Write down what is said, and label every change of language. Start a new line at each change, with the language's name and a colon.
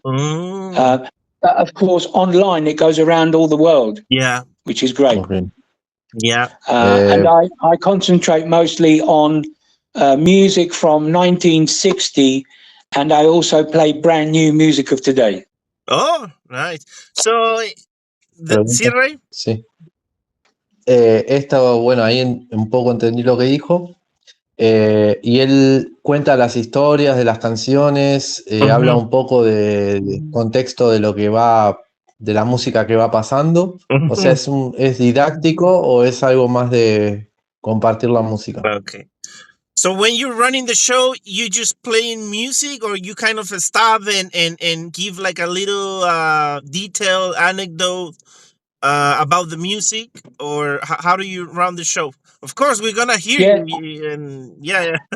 English: But of course, online it goes around all the world. Yeah, which is great. Okay. yeah. And I concentrate mostly on music from 1960, and I also play brand new music of today. Oh, nice. So, sí, Ray.
Spanish: Sí. Bueno, ahí un poco entendí lo que dijo. Y él cuenta las historias de las canciones, habla un poco de contexto de lo que va, de la música que va pasando. O sea, ¿es didáctico o es algo más de compartir la música?
English: Okay. So when you're running the show, you just playing music, or you kind of stop and give like a little detailed anecdote about the music, or how do you run the show? Of course, we're gonna hear you, and yeah.